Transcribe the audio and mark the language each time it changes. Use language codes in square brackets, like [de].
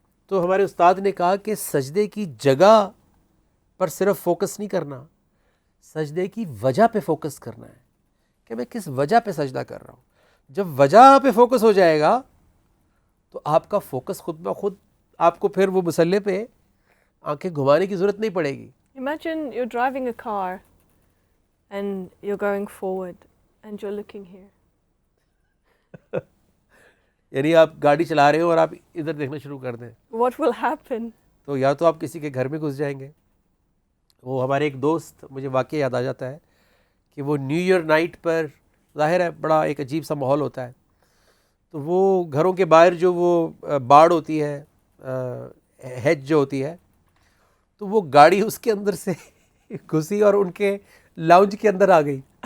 [ur] تو ہمارے استاد نے کہا کہ سجدے کی جگہ پر صرف فوکس نہیں کرنا، سجدے کی وجہ پہ فوکس کرنا ہے کہ میں کس وجہ پہ سجدہ کر رہا ہوں. جب وجہ پہ فوکس ہو جائے گا تو آپ کا فوکس خود بخود، آپ کو پھر وہ مصلے پہ آنکھیں گھمانے کی ضرورت نہیں پڑے گی. [en] Imagine you're driving a car and you're going forward and you're looking here. [ur] یعنی آپ گاڑی چلا رہے ہو اور آپ ادھر دیکھنا شروع کر دیں. [en] What will happen? [ur] تو یا تو آپ کسی کے گھر میں گھس جائیں گے. وہ ہمارے ایک دوست، مجھے واقعہ یاد آ جاتا ہے کہ وہ نیو ایئر نائٹ پر، ظاہر ہے بڑا ایک عجیب سا ماحول ہوتا ہے، تو وہ گھروں کے باہر جو وہ باڑ ہوتی ہے، ہیج جو ہوتی ہے، تو وہ گاڑی اس کے اندر سے گھسی اور ان کے لاؤنج کے اندر آ گئی.